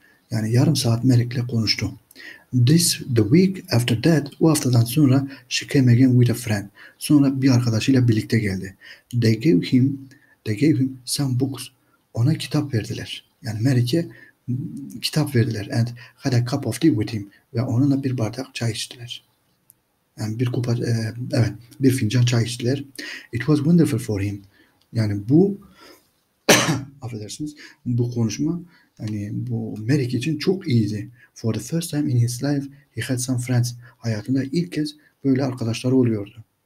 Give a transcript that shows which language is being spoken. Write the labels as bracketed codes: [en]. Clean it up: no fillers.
[tr] Yani yarım saat Merrick'le konuştu. [en] The week after that, [tr] o haftadan sonra [en] she came again with a friend. [tr] Sonra bir arkadaşıyla birlikte geldi. [en] They gave him some books. [tr] Ona kitap verdiler. Yani Merrick'e kitap verdiler. [en] And had a cup of tea with him. [tr] Ve onunla bir bardak çay içtiler. Yani bir fincan çay içtiler. [en] It was wonderful for him. [tr] Yani bu affedersiniz, bu konuşma, yani bu Merrick için çok iyiydi. [en] For the first time in his life he had some friends. [tr] Hayatında ilk kez böyle arkadaşları oluyordu.